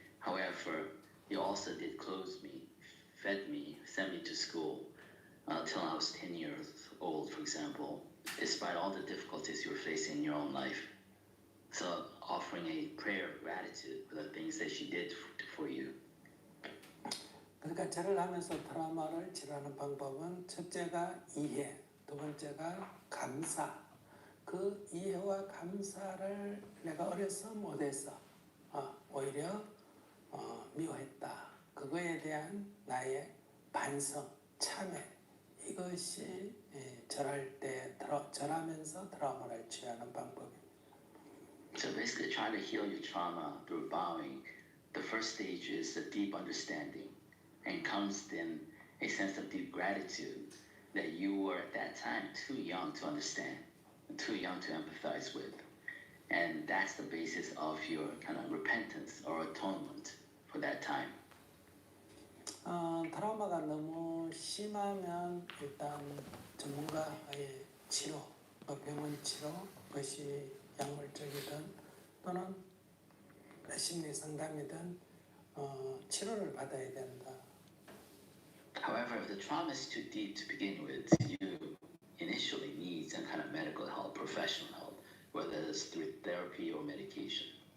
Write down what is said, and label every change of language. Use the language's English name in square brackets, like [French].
[English] However, you also did clothe me, fed me, sent me to school until I was 10 years old, for example, despite all the difficulties you were facing in your own life. So offering a prayer of gratitude for the things that she did for you. [Korean] 그러니까 절을 하면서 트라우마를 치료하는 방법은 첫째가 이해, 두 번째가 감사. 그 이해와 감사를 내가 어려서 못해서 오히려 미워했다. 그거에 대한 나의 반성, 참회 이것이 절할 때 절하면서 트라우마를 치유하는 방법입니다. [English] So basically trying to heal your trauma through bowing, the first stage is a deep understanding and comes then a sense of deep gratitude that you were at that time too young to understand, too young to empathize with. And that's the basis of your kind of repentance or atonement for that time. [Korean] 트라우마가 너무 심하면 일단 전문가의 치료, 병원 치료, 그것이 약물적이든 또는 심리 상담이든 치료를 받아야 된다. [English] However, if the trauma is too deep to begin with, you initially need some kind of medical help, professional help, whether it's through therapy or medication.